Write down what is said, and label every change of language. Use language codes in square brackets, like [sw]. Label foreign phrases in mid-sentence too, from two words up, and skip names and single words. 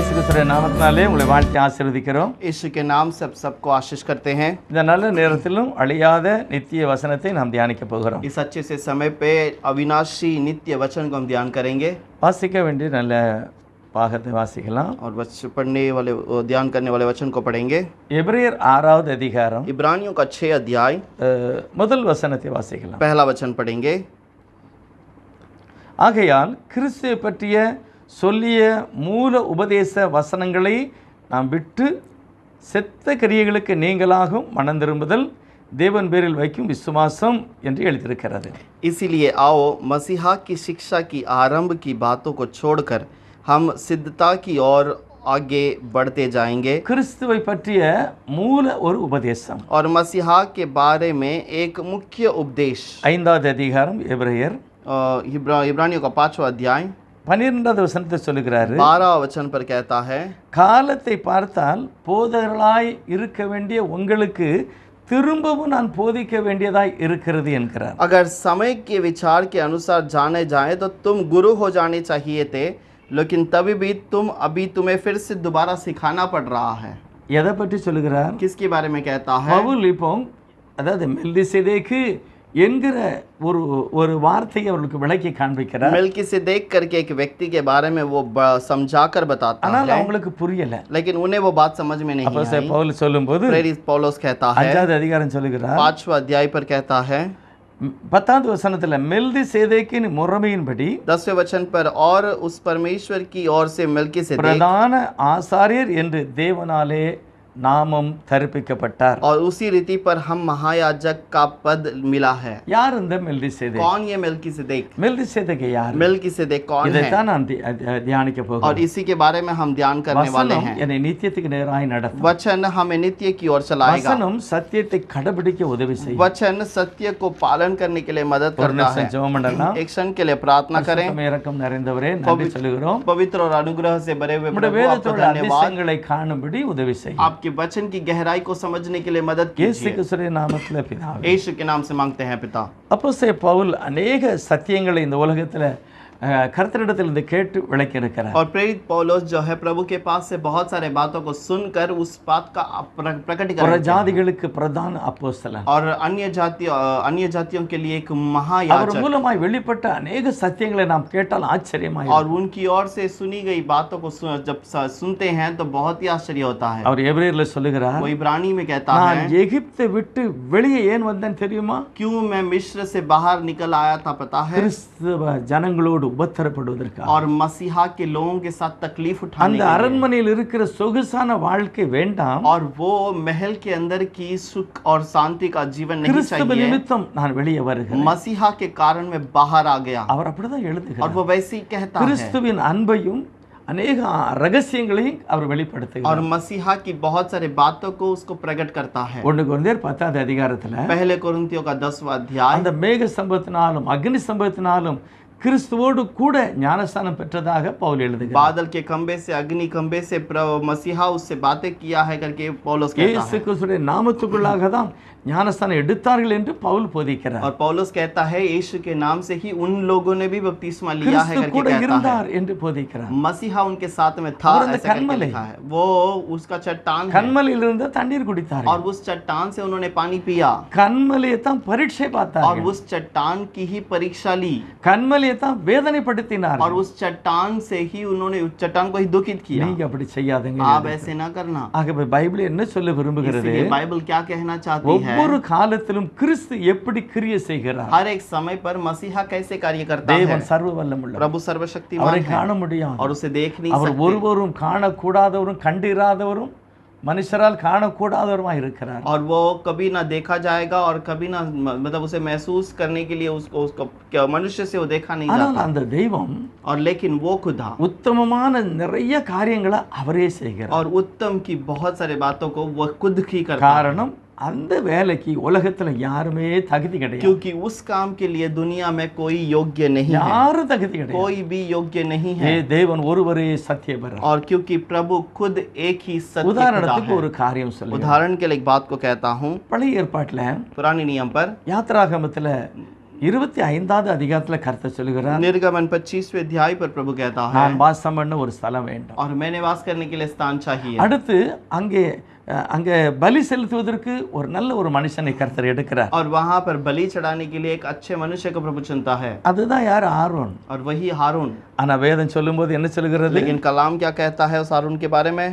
[ta] கிறிஸ்துவின் நாமத்தினாலே உங்களை வாழ்த்தி ஆசீர்வதிக்கிறோம். [hi] यीशु के नाम से सबको आशीष करते हैं। [ta] இந்த நல்ல நேரத்திலும் அழியாத நித்திய வசனத்தை நாம் தியானிக்க போகிறோம். [hi] इस अच्छे से समय पे अविनाशी नित्य वचन को हम ध्यान करेंगे [ta] வாசிக்க வேண்டிய நல்ல பாகத்தை வாசிக்கலாம். [hi] और पढ़ने वाले ध्यान करने वाले वचन को पढ़ेंगे। [ta] எபிரேயர் 6வது அதிகாரம் [hi] इब्रानियों का 6 अध्याय [ta] முதல் வசனத்தை வாசிக்கலாம். [hi] पहला वचन पढ़ेंगे। [ta] ஆகையால் கிறிஸ்துவை பற்றிய சொல்லிய மூல உபதேச வசனங்களை நாம் விட்டு செத்த கிரியைகளுக்கு நீங்களாகும் மனம் திரும்புதல் தேவன் பேரில் வைக்கும் விசுவாசம் என்று எழுதியிருக்கிறது. [hi] इसीलिए आओ मसीहा की शिक्षा की आरंभ की बातों को छोड़कर हम सिद्धता की ओर आगे बढ़ते जाएंगे। [ta] கிறிஸ்துவை பற்றிய மூல ஒரு உபதேசம் [hi] और मसीहा के बारे में एक मुख्य उपदेश [ta] 5வது அதிகாரம் எபிரேயர் [hi] इब्रानियों का 5वां अध्याय [ta] 12வது வசனத்தை சொல்லுகிறாரு. [hi] 12 वचन पर कहता है, [ta] காலத்தை பார்த்தால் போதகர்களாய் இருக்க வேண்டிய உங்களுக்கு திரும்பவும் நான் போதிக்க வேண்டியதாய் இருக்கிறது என்கிறார். [hi] अगर समय के विचार के अनुसार जाने जाए तो तुम गुरु हो जाने चाहिए थे, लेकिन तभी भी तुम्हें फिर से दोबारा सिखाना पड़ रहा है। [ta] எதை பற்றி சொல்லுகிறார்? [hi] किसके बारे में कहता है? [ta] பவுல் இப்போ அதாவது மெல்கிசேதேக்கு என்கிற ஒரு வார்த்தையை அவர்களுக்கு விளக்கி காண்பிக்கிறார். [hi] मेल्किसेदेक करके एक व्यक्ति के बारे में वो समझाकर बताता [ta] ஆனால் [hi] है, [ta] அவங்களுக்கு புரியல. [hi] लेकिन उन्हें वो बात समझ में नहीं आई। [ta] பவுல் சொல்லும்போது [hi] प्रेरित पौलुस कहता है, [ta] 5வது அதிகாரம் சொல்லுகிறார். [hi] 5वां अध्याय पर कहता है [ta] 10வது வசனத்துல மெல்கிசேதேக்கின் முறைமையின்படி [hi] 10वें वचन पर, और उस परमेश्वर की ओर से मेल्किसेदेक [ta] பிரதான ஆசாரியர் என்று தேவனாலே நாமம் தரிப்பிக்கப்பட்டார். [hi] और उसी रीति पर हम महायाजक का पद मिला है। [ta] யார் இந்த மெல்கிசேதேக்? [hi] कौन ये मेल्किसेदेक? [ta] மெல்கிசேதேக் யார்? [hi] मेल्किसेदेक कौन है? [ta] இதைத்தான் நான் தியானிக்க [hi] और [ta] போகிறேன். [hi] इसी के बारे में हम ध्यान करने वाले [ta] வசனம் [hi] हैं। [ta] என்னை நித்தியத்துக்கு நேராய் நடத்தும். [hi] वचन हमें नित्य की ओर चलाएगा। [ta] வசனம் சத்தியத்தை கடைபிடிக்க உதவி செய்யும். [hi] वचन सत्य को पालन करने के लिए मदद [ta] ஒரு [hi] करता [ta] நிமிஷம் [hi] है। [ta] ஜெபம் பண்ணலாம். [hi] एक क्षण के लिए प्रार्थना करें। [ta] பரிசுத்தம் இரக்கம் நிறைந்தவரே நன்றி சொல்லுகிறோம். [hi] पवित्र और अनुग्रह से भरे हुए [ta] உம்முடைய [hi] प्रभु, आपको [ta] வேதத்தோட [hi] धन्यवाद। [ta] அதிசயங்களை காணும்படி உதவி செய்யும். [hi] आपके वचन की गहराई को समझने के लिए मदद [ta] இயேசு [hi] कीजिए। [ta] கிறிஸ்துவின் நாமத்திலே பிதாவே. [hi] यीशु के नाम से मांगते हैं पिता। [ta] அப்போஸ்தலன் பவுல் अनेक சத்தியங்களை இந்த உலகத்துல கர்த்தரிடத்திலிருந்து கேட்டு விளக்கி இருக்கிறார். [hi] और प्रेरित पौलुस जो है प्रभु के पास से बहुत सारे बातों को सुनकर उस बात का प्रकटीकरण किया। [ta] ஜாதிகளுக்கு பிரதான அப்போஸ்தலன். [hi] और अन्य जातियों के लिए एक [ta] அவர் [hi] महायाजक। [ta] மூலமாய் வெளிப்பட்ட अनेक சத்தியங்களை நாம் கேட்டால் ஆச்சரியமாய் [hi] और उनकी ओर से सुनी गई बातों को जब सुनते हैं तो बहुत ही आश्चर्य होता है। [ta] அவர் எபிரேயர்ல சொல்லுகிறார், [hi] वो इब्रानी में कहता [ta] நான் [hi] है, [ta] எகிப்தை விட்டு வெளியே ஏன் வந்தேன் தெரியுமா? [hi] क्यों मैं मिस्र से बाहर निकल आया था पता है? [ta] கிறிஸ்தவ ஜனங்களோடு உபத்திரப்படுவதற்காக. [hi] और मसीहा के लोगों के साथ तकलीफ उठाने [ta] அந்த [hi] के लिए। [ta] அரண்மனையில் இருக்கிற சொகுசான வாழ்க்கை வேண்டாம். [hi] और वो महल के अंदर की सुख और शांति का जीवन नहीं [ta] கிறிஸ்தவ [hi] चाहिए। [ta] நிமித்தம் நான் வெளியே வருகிறேன். [hi] मसीहा के कारण मैं बाहर आ गया। [ta] அவர் அப்படிதான் [hi] और [ta] எழுதுகிறார். [hi] वो वैसे ही कहता है। [ta] கிறிஸ்துவின் அன்பையும் अनेक ரகசியங்களையும் அவர் [hi] और [ta] வெளிப்படுத்துகிறார். [hi] मसीहा की बहुत सारे बातों को उसको प्रकट करता है। [ta] 1 கொரிந்தியர் 10வது அதிகாரத்துல [hi] पहले कोरिन्थियों का 10वां अध्याय, [ta] அந்த மேக சம்பவத்தினாலும் அக்னி சம்பவத்தினாலும் கிறிஸ்துவோடு கூட ஞானஸ்நானம் பெற்றதாக பவுல் எழுதுகிறார். [hi] बादल के खंबे से, अग्नि खंबे से मसीहा उससे बातें किया है करके पौलुस कहता [ta] இயேசு [hi] है। [ta] கிறிஸ்துவின் நாமத்துக்குள்ளாக தான் ஞானஸ்நானம் எடுத்தார்கள் என்று பவுல் போதிக்கிறார். [hi] और पौलुस कहता है यीशु के नाम से ही उन लोगों ने भी बपतिस्मा लिया है [ta] கிறிஸ்து [hi] करके [ta] கூட [hi] कहता है। [ta] இருந்தார் என்று போதிக்கிறார். [hi] मसीहा उनके साथ में था और ऐसा करके [ta] कन्मले। [hi] लिखा है। वो उसका चट्टान है [ta] கண்மலையில் இருந்து தண்ணீர் குடித்தார். [hi] और उस चट्टान से उन्होंने पानी पिया [ta] கண்மலையை தான் பரீட்சை [hi] और [ta] பார்த்தார். [hi] उस चट्टान की ही परीक्षा ली [ta] கண்மலையை தான் வேதனைப்படுத்தினார். [hi] और उस चट्टान से ही उन्होंने उस चट्टान को ही दुखित किया। [ta] நீங்க அப்படி செய்யாதீங்க. [hi] आप ऐसे ना करना। [ta] ஆகவே பைபிள் என்ன சொல்ல விரும்புகிறது? [hi] इसलिए बाइबल क्या कहना चाहती है? [ta] ஒவ்வொரு காலத்திலும் கிறிஸ்து எப்படி கிரியை செய்கிறார்? [hi] हर एक समय पर मसीहा कैसे कार्य करता है? [ta] தேவன் சர்வ வல்லமுள்ளவர். [hi] प्रभु सर्वशक्तिमान [ta] அவரை [hi] है [ta] காண முடியாது. [hi] और उसे देख नहीं [ta] அவர் [hi] सकते। [ta] ஒருவரும் காணக்கூடாதவரும் கண்டிராதவரும் மனுஷரால் காணக்கூடாதவருமாய் இருக்கிறார். [hi] और वो कभी ना देखा जाएगा और कभी ना मतलब उसे महसूस करने के लिए उसको मनुष्य से वो देखा नहीं [ta] ஆனால் [hi] जाता। [ta] அந்த தெய்வம் [hi] और लेकिन वो खुदा [ta] உத்தமமான நிறைய காரியங்களை அவரே செய்கிறார். [hi] और उत्तम की बहुत सारे बातों को वो खुद ही करता है। [ta] காரணம் அந்த வேலைக்கு உலகத்துல யாருமே தகுதி கிடையாது. [hi] क्योंकि उस काम के लिए दुनिया में कोई योग्य नहीं है। [ta] யாரும் தகுதி கிடையாது. [hi] कोई भी योग्य नहीं है। [ta] தேவன் ஒருவரே சத்தியபரர். [hi] और क्योंकि प्रभु खुद एक ही सत्य खुदा [ta] உதாரணத்துக்கு [hi] है। [ta] ஒரு காரியம் சொல்லுங்க. [hi] उदाहरण के लिए एक बात को कहता हूँ। [ta] பழைய ஏற்பாட்டுல [hi] पुराने नियम पर [ta] யாத்ராகமத்துல 25வது அதிகாரத்தில் கர்த்தர் சொல்லுகிறார், [hi] निर्गमन 25वें अध्याय पर प्रभु कहता है, [ta] நான் வாசம் பண்ண ஒரு ஸ்தலம் வேண்டும். [hi] और मैं निवास करने के लिए स्थान चाहिए. [ta] அடுத்து அங்கே பலி செலுத்துவதற்கு ஒரு நல்ல ஒரு மனுஷனை கர்த்தர் எடுக்கிறார். [hi] और वहां पर बलि चढ़ाने के लिए एक अच्छे मनुष्य को प्रभु चुनता है, [ta] அதுதான் யார்? ஆரோன். [hi] और वही हारून. [ta] ஆனா வேதம் சொல்லும்போது என்ன சொல்லுகிறது? [hi] लेकिन कलाम क्या कहता है उस हारून के बारे में?